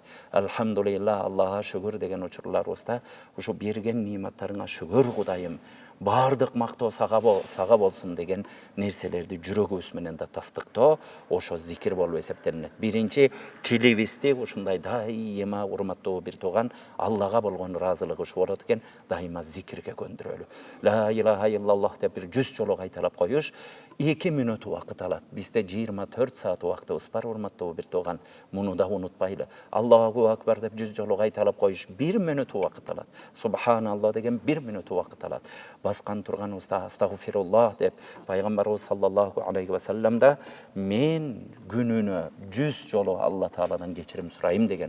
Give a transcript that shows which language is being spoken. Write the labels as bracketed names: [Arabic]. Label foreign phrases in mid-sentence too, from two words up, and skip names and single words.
[Kyrgyz] Алхамдулилла, Аллага шүгүр деген учурларыбызда ушу берген нематтарыңа шүгүр Кудайым, бардык мактоо сага болсун деген нерселерди жүрөгүбүз менен да тастыктоо ошо зикир болуп эсептелинет. Биринчи, тилибизди ушундай дайыма, урматтуу бир тууган, Аллага болгон ыраазылыгы ушу болот экен, дайыма зикирге көндүрөлү. [Arabic] لا إله إلا الله [Kyrgyz] деп бир 100 жолу кайталап коюш 2 мүнөт убакыт алат. Бизде 24 саат убактыбыз бар, урматтуу бир тууган. Муну да унутпайлы. [Arabic] الله أكبر [Kyrgyz] деп 100 жолу кайталап коюш 1 мүнөт убакыт алат. Субханалла деген 1 мүнөт убакыт алат. Баскан турганыбызда астагфируллах деп пайгамбарыбыз [Arabic] صلى الله عليه وسلم [Kyrgyz] мен күнүнө 100 жолу Алла Тааладан кечирим сурайм деген.